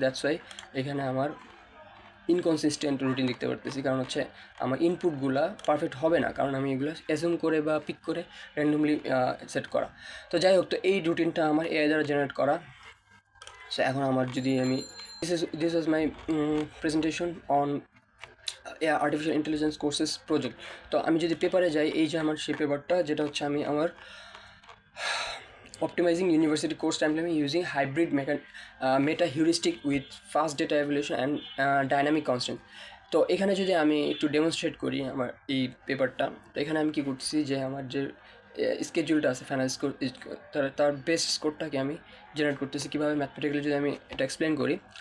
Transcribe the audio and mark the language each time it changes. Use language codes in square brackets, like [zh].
[en] that's why [bn] এখানে আমার inconsistent routine দেখতে পারতেছি, কারণ হচ্ছে আমার ইনপুটগুলো পারফেক্ট হবে না, কারণ আমি এগুলো অ্যাজুম করে বা পিক করে র্যান্ডমলি সেট করা। তো যাই হোক, তো এই রুটিনটা আমার এআই দ্বারা জেনারেট করা। সো এখন আমার যদি আমি [en] This was my presentation on artificial intelligence courses project. [bn] তো আমি যদি পেপারে যাই, এই যে আমার সেই পেপারটা, যেটা হচ্ছে আমি আমার [en] optimizing university course timeline using hybrid meta heuristic with fast data evaluation and dynamic constant. [bn] তো এখানে যদি আমি একটু ডেমনস্ট্রেট করি আমার এই পেপারটা, তো এখানে আমি কী করছি, যে আমার যে স্কেডিউলটা আছে ফাইনাল স্কোর, তার বেস্ট স্কোরটাকে আমি জেনারেট করতেছি কীভাবে ম্যাথমেটিক্যালি, যদি আমি এটা এক্সপ্লেন করি।